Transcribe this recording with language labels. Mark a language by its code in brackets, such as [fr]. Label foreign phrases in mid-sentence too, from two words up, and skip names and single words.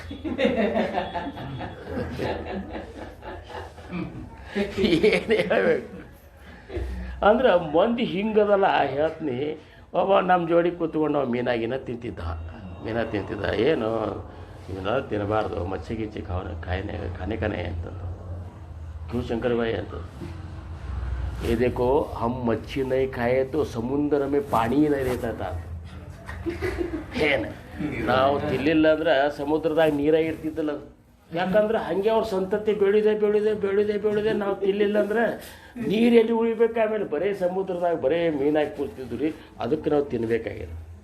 [kn] ಏನು ಹೇಳಬೇಕು ಅಂದ್ರೆ ಮಂದಿ ಹಿಂಗದಲ್ಲ. ಹೇಳ್ತೀನಿ, ಒಬ್ಬ ನಮ್ಮ ಜೋಡಿ ಕೂತ್ಕೊಂಡು ನಾವು ಮೀನಾಗಿನ ತಿಂತಿದ್ದ. ಏನು ಇವನ್ನೆಲ್ಲ ತಿನ್ನಬಾರ್ದು, [hi] मच्छी गिच्छी खाने [kn] ಅಂತಂದು. [hi] क्यूँ शंकरबाई ಅಂತ ये देखो हम मच्छी नहीं खाए तो समुद्र में पानी ही नहीं रहता था. [kn] ಏನು ನಾವು ತಿನ್ನಲಿಲ್ಲ ಅಂದ್ರೆ ಸಮುದ್ರದಾಗ ನೀರಾಗಿ ಇರ್ತಿದ್ದಲ್ಲ. ಯಾಕಂದ್ರೆ ಹಾಗೆ ಅವ್ರ ಸಂತತಿ ಬೆಳೆದೆ ನಾವು ತಿನ್ನಲಿಲ್ಲ ಅಂದ್ರೆ ನೀರು ಎಲ್ಲಿ ಉಳಿಬೇಕು. ಆಮೇಲೆ ಬರೀ ಸಮುದ್ರದಾಗ ಬರೀ ಮೀನಾಗಿ ಕೂರ್ತಿದ್ವಿ ರೀ, ಅದಕ್ಕೆ ನಾವು ತಿನ್ನಬೇಕಾಗ್ಯದ.